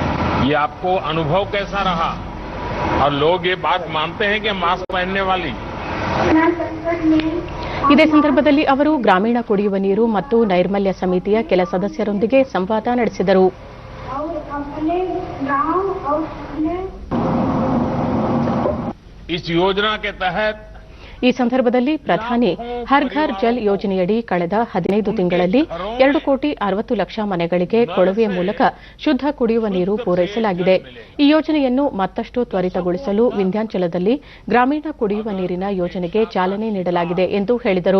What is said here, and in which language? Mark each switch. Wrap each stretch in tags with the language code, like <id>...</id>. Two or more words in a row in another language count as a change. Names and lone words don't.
<hi>ये आपको अनुभव कैसा रहा? और लोग ये बात मानते हैं कि मास्क पहनने वाली?</hi> <kn>ಇದೇ ಸಂದರ್ಭದಲ್ಲಿ ಅವರು ಗ್ರಾಮೀಣ ಕುಡಿಯುವ ನೀರು ಮತ್ತು ನೈರ್ಮಲ್ಯ ಸಮಿತಿಯ ಕೆಲ ಸದಸ್ಯರೊಂದಿಗೆ ಸಂವಾದ ನಡೆಸಿದರು.</kn> <hi>इस योजना के तहत</hi> <kn>ಈ ಸಂದರ್ಭದಲ್ಲಿ ಪ್ರಧಾನಿ ಹರ್ ಘರ್ ಜಲ್ ಯೋಜನೆಯಡಿ ಕಳೆದ 15 ತಿಂಗಳಲ್ಲಿ 2,60,00,000 ಮನೆಗಳಿಗೆ ಕೊಳವೆಯ ಮೂಲಕ ಶುದ್ಧ ಕುಡಿಯುವ ನೀರು ಪೂರೈಸಲಾಗಿದೆ. ಈ ಯೋಜನೆಯನ್ನು ಮತ್ತಷ್ಟು ತ್ವರಿತಗೊಳಿಸಲು ವಿಂಧ್ಯಾಂಚಲದಲ್ಲಿ ಗ್ರಾಮೀಣ ಕುಡಿಯುವ ನೀರಿನ ಯೋಜನೆಗೆ ಚಾಲನೆ ನೀಡಲಾಗಿದೆ ಎಂದು ಹೇಳಿದರು.</kn>